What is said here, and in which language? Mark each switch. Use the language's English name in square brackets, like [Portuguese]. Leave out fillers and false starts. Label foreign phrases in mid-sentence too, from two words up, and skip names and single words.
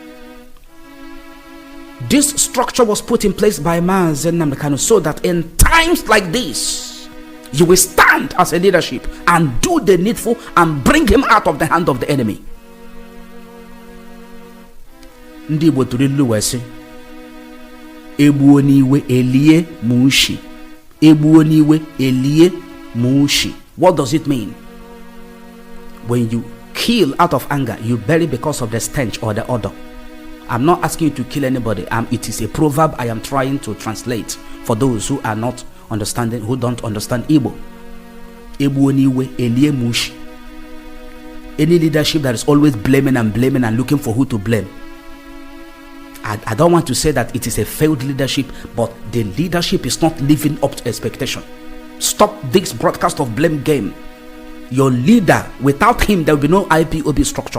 [English] This structure was put in place by Mazi Nnamdi Kanu so that in times like this, you will stand as a leadership and do the needful and bring him out of the hand of the enemy. [Igbo] Ndi Igbo tụrụ ilu wee sị, egbuo n'iwe elie mushi. Egbuo n'iwe elie mushi. [English] What does it mean? When you kill out of anger, you bury because of the stench or the odor. I'm not asking you to kill anybody. It is a proverb I am trying to translate for those who are not understanding, who don't understand Igbo. [Igbo] Egbuo n'iwe elie mushi. [English] Any leadership that is always blaming and looking for who to blame. I don't want to say that it is a failed leadership, but the leadership is not living up to expectation. Stop this broadcast of blame game. Your leader, without him, there will be no IPOB structure.